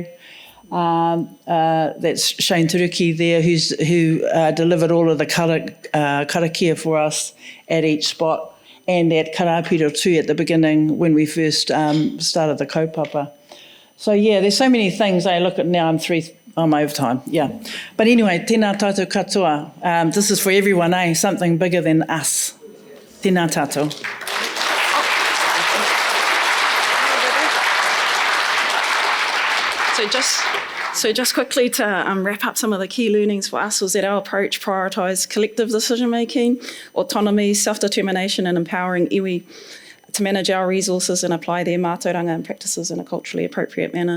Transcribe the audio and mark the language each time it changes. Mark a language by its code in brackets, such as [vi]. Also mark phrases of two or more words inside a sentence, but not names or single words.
[en] That's Shane Turuki there, who delivered all of the karakia for us at each spot, and at Karapiro too at the beginning when we first started the kaupapa. So there's so many things I look at now. I'm over time, But anyway, [mi] tēnā tātou katoa. [en] This is for everyone, something bigger than us. [mi] Tēnā tātou. [en] So just quickly to wrap up some of the key learnings for us was that our approach prioritised collective decision-making, autonomy, self-determination, and empowering iwi to manage our resources and apply their mātauranga and practices in a culturally appropriate manner.